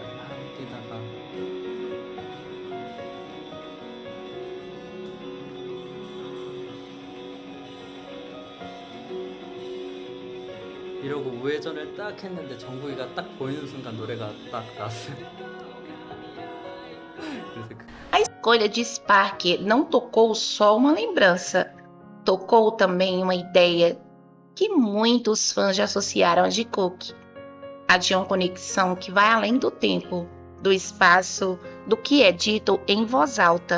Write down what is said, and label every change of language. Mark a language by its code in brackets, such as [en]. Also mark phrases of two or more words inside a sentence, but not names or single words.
[ko] 막 뛰다가 이러고 우회전을 딱 했는데 정국이가 딱 보이는 순간 노래가 딱 나왔어요. [pt] A escolha de Spark não tocou só uma lembrança, tocou também uma ideia que muitos fãs já associaram a Jikook, a de uma conexão que vai além do tempo, do espaço, do que é dito em voz alta.